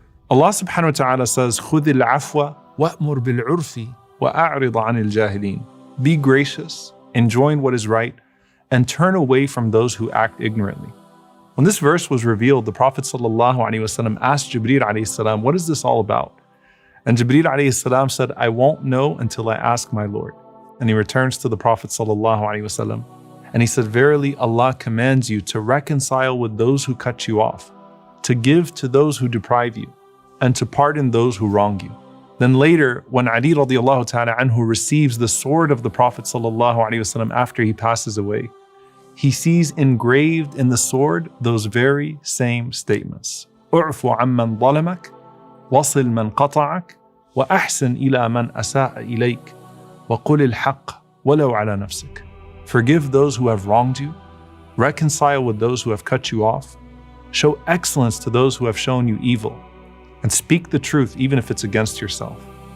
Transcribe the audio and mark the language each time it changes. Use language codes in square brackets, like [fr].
[en] Allah subhanahu wa ta'ala says, [ar] خُذِ الْعَفْوَ وَأْمُرْ بِالْعُرْفِ وَأَعْرِضَ عَنِ الْجَاهِلِينَ. [en] Be gracious, enjoin what is right, and turn away from those who act ignorantly. When this verse was revealed, the Prophet ﷺ asked Jibreel alayhi salam, what is this all about? And Jibreel alayhi salam said, I won't know until I ask my Lord. And he returns to the Prophet ﷺ, and he said, verily Allah commands you to reconcile with those who cut you off, to give to those who deprive you, and to pardon those who wrong you. Then later, when Ali radiallahu ta'ala anhu receives the sword of the Prophet ﷺ after he passes away, he sees engraved in the sword those very same statements. [ar] اعفو عمن ظلمك وصل من قطعك وأحسن إلى من أساء إليك وقل الحق ولو على نفسك. [en] Forgive those who have wronged you, reconcile with those who have cut you off, show excellence to those who have shown you evil, and speak the truth even if it's against yourself.